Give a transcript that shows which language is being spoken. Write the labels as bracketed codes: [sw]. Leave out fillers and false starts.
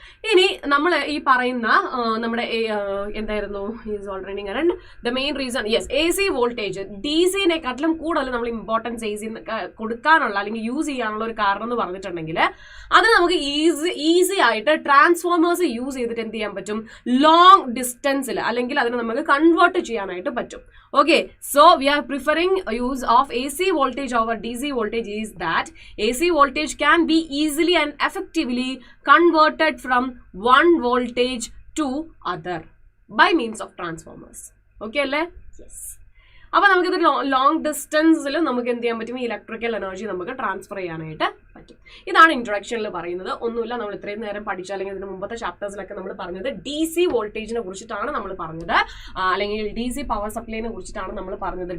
[ml] ഇനി നമ്മൾ ഈ പറയുന്ന നമ്മുടെ എന്തായിരുന്നു [en] Is alternating current, the main reason yes AC voltage. [ml] DCനെക്കാട്ടിലും കൂടുതൽ നമ്മൾ ഇമ്പോർട്ടൻസ് AC കൊടുക്കാനുള്ള അല്ലെങ്കിൽ യൂസ് ചെയ്യാനുള്ള ഒരു കാരണം എന്ന് പറഞ്ഞിട്ടുണ്ടെങ്കിൽ അത് നമുക്ക് ഈസി ആയിട്ട് ട്രാൻസ്ഫോമേഴ്സ് യൂസ് ചെയ്തിട്ട് എന്ത് ചെയ്യാൻ പറ്റും? ലോങ് ഡിസ്റ്റൻസിൽ അല്ലെങ്കിൽ അതിനെ നമുക്ക് കൺവേർട്ട് ചെയ്യാനായിട്ട് പറ്റും. [en] Okay, so we are preferring use of AC voltage over DC voltage is that AC voltage can be easily and effectively converted from one voltage to other by means of transformers. Okay, alle? Yes. [ml] അപ്പോൾ നമുക്കിത് long ഡിസ്റ്റൻസിൽ നമുക്ക് എന്ത് ചെയ്യാൻ പറ്റും? ഈ electrical energy നമുക്ക് transfer ചെയ്യാനായിട്ട് പറ്റും. ഇതാണ് ഇൻട്രൊഡക്ഷനിൽ പറയുന്നത്. ഒന്നുമില്ല, നമ്മൾ ഇത്രയും നേരം പഠിച്ച, അല്ലെങ്കിൽ ഇതിന് മുമ്പത്തെ ചാപ്റ്റേഴ്സിലൊക്കെ നമ്മൾ പറഞ്ഞത് DC വോൾട്ടേജിനെ കുറിച്ചിട്ടാണ് നമ്മൾ പറഞ്ഞത്, അല്ലെങ്കിൽ DC പവർ സപ്ലൈനെ കുറിച്ചിട്ടാണ് നമ്മൾ പറഞ്ഞത്.